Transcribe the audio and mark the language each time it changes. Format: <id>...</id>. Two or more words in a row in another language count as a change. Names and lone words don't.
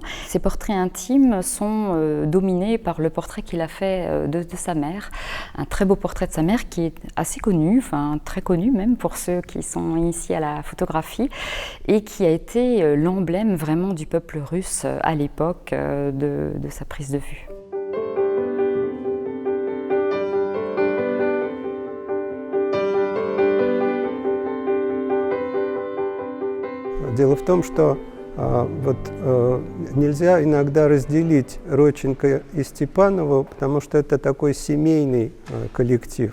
<fr>Ses portraits intimes sont dominés par le portrait qu'il a fait de sa mère, un très beau portrait de sa mère qui est assez connu, enfin très connu même pour ceux qui sont initiés à la photographie et qui a été l'emblème vraiment du peuple russe à l'époque de sa prise de vue.</fr> <ru>Дело в том, что нельзя иногда разделить Родченко и Степанову, потому что это такой семейный коллектив.</ru>